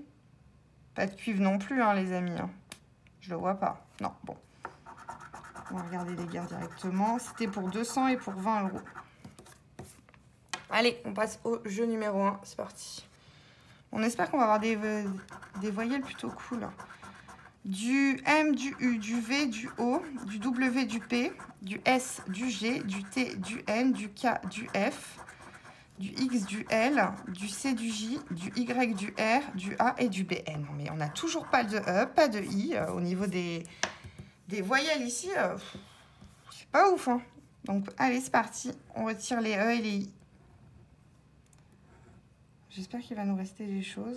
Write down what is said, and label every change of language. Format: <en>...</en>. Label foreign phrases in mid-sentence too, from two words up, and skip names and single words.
<fr>Pas de cuivre non plus, hein, les amis. Hein. Je le vois pas. Non, bon. On va regarder les gains directement. C'était pour 200 et pour 20 €. Allez, on passe au jeu numéro 1. C'est parti. On espère qu'on va avoir des voyelles plutôt cool. Du M, du U, du V, du O, du W, du P, du S, du G, du T, du N, du K, du F, du X, du L, du C, du J, du Y, du R, du A et du B. Non, mais on n'a toujours pas de E, pas de I. Au niveau des voyelles ici, c'est pas ouf. Hein. Donc, allez, c'est parti. On retire les E et les I. J'espère qu'il va nous rester des choses.</fr>